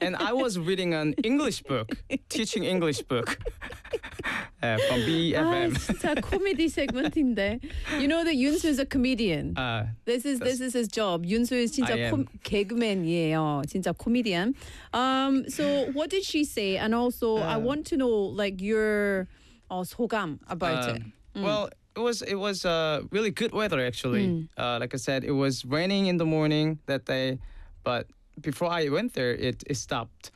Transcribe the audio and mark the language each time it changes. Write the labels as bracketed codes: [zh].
[en] And I was reading an English book, teaching English book. from BFM. [ko] 아, 진짜 코미디 세그먼트인데. [en] You know that 윤수 is a comedian. This is his job. [ko] 윤수 is 진짜 개그맨이에요. 진짜 코미디언. [en] So what did she say? And also I want to know like your 소감 about it. Well, it was really good weather actually. Like I said, it was raining in the morning that day, but before I went there, it stopped.